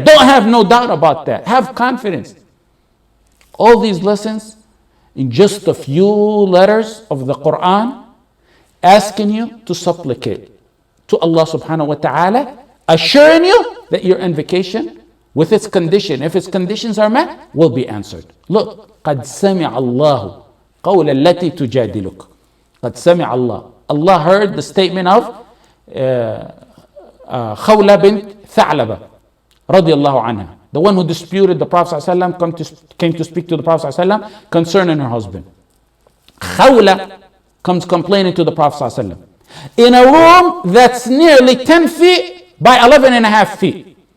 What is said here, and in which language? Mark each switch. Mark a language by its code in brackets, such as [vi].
[en] Don't have no doubt about that. Have confidence. All these lessons in just a few letters of the Quran, asking you to supplicate to Allah subhanahu wa ta'ala, assuring you that your invocation with its condition, if its conditions are met, will be answered. Look, [ar] قَدْ سَمِعَ اللَّهُ قَوْلَ الَّتِي تُجَادِلُكَ. قَدْ سَمِعَ اللَّهُ. [en] Allah heard the statement of Khawla bint Thalaathah radiallahu anha, the one who disputed the Prophet ﷺ, came to speak to the Prophet ﷺ concerning her husband. Khawla comes complaining to the Prophet ﷺ in a room that's nearly 10 feet by 11 and a half feet.